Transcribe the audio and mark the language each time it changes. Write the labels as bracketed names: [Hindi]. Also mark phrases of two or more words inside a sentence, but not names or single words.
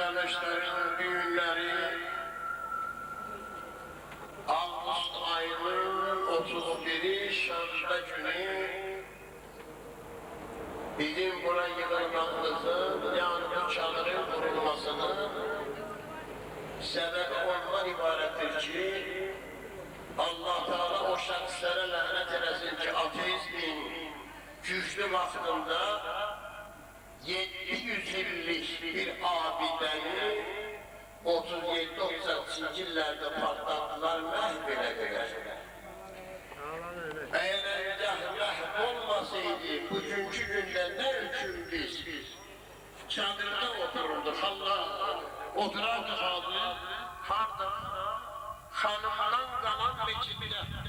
[Turkish] kardeşlerin düğünleri Ağustos ayının 31'i Şanlı günü bizim buna [Azerbaijani] yığılmamızın, [Turkish] yani bu çadırın kurulmasının sebebi [Azerbaijani] ondan ibarettir ki Allah Teala o şahslara lanet eləsin ki ateizmin güçlü vaxtında 700 illik bir abidəni 37-36 illərdə partlattılar, məhv elədilər. Əgər məhv olmasaydı, bugünkü gündə nə üçün biz çadırda otururduq, Allah oturardı harda, xanımdan qalan meçiddə